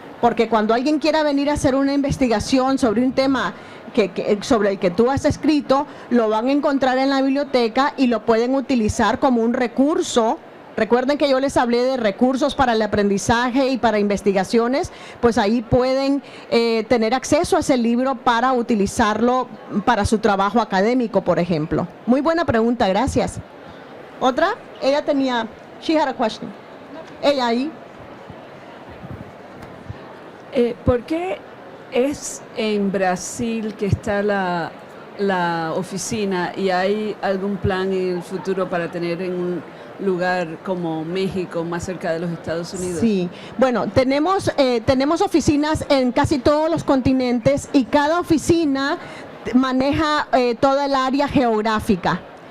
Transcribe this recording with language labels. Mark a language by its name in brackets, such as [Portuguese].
[Spanish] Porque cuando alguien quiera venir a hacer una investigación sobre un tema sobre el que tú has escrito, lo van a encontrar en la biblioteca y lo pueden utilizar como un recurso. Recuerden que yo les hablé de recursos para el aprendizaje y para investigaciones, pues ahí pueden tener acceso a ese libro para utilizarlo para su trabajo académico, por ejemplo. Muy buena pregunta, gracias. ¿Otra? Ella tenía, [English] she had a question. [Spanish] Ella ahí. ¿Por qué es en Brasil que está la oficina y hay algún plan en el futuro para tener en un lugar como México, más cerca de los Estados Unidos? Sí, bueno, tenemos oficinas en casi todos los continentes y cada oficina maneja toda el área geográfica.